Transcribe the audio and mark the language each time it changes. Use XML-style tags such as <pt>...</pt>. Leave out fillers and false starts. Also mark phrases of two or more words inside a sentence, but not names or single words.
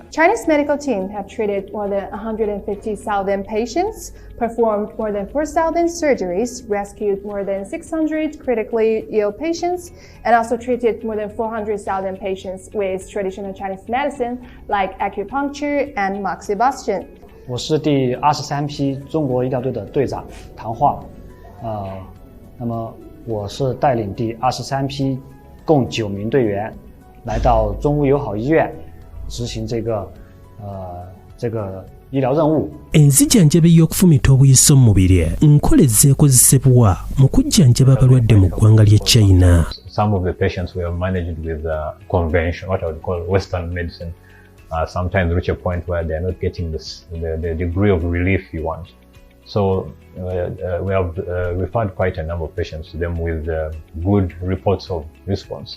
<en>Chinese medical team have treated more than 150,000 patients, performed more than 4,000 surgeries, rescued more than 600 critically ill patients, and also treated more than 400,000 patients with traditional Chinese medicine like acupuncture and moxibustion.</en> <zh>我是第23批中国医疗队的队长唐化，那么我是带领第23批共9名队员来到中乌友好医院执行这个医疗任务。</zh> <lg>Enzijjanjabi y'okufumita obuyisa mu mubiri nkoleza ekozesebwa mu kujjanjaba abalwadde mu ggwanga lya China.</lg> <en>Some of the patients we have managed with convention, what I would call Western medicine, sometimes reach a point where they are not getting the degree of relief you want. So we have referred quite a number of patients to them with good reports of response.</en>